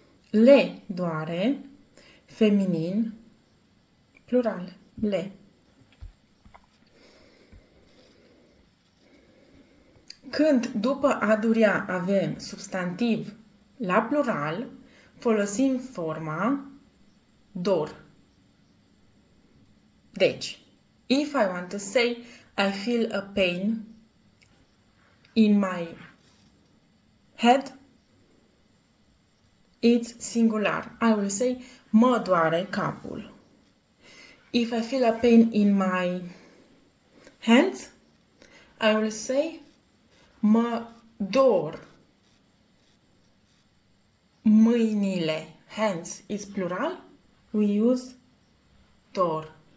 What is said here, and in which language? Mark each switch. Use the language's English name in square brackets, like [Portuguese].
[Romanian] Le doare feminin, plural. Le. Când după a durea avem substantiv la plural, folosim forma dor. [English] Deci, if I want to say I feel a pain in my head, it's singular. I will say [Romanian] mă doare capul. [English] If I feel a pain in my hands, I will say [Romanian] mă dor mâinile. [English] Hands is plural. We use dor.